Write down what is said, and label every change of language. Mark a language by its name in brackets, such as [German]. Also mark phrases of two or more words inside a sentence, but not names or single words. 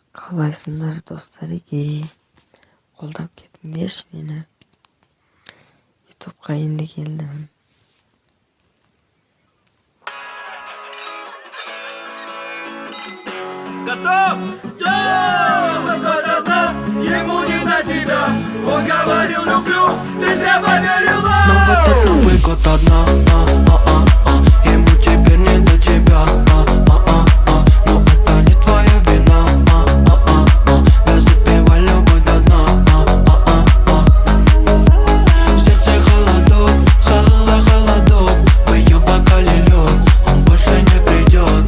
[Kazakh] Қалайсыңдар достареке, қолдап кетіңдерші мені. Ютубқа енді келдім. [Russian] Готов? Да! Ему не до тебя. Он говорил люблю, ты зря поверила. Но в этот Новый год одна, ему теперь не до тебя, но это не твоя вина, да запивай любовь до дна, в сердце холодок, холодок, в ее бокале лед, он больше не придет.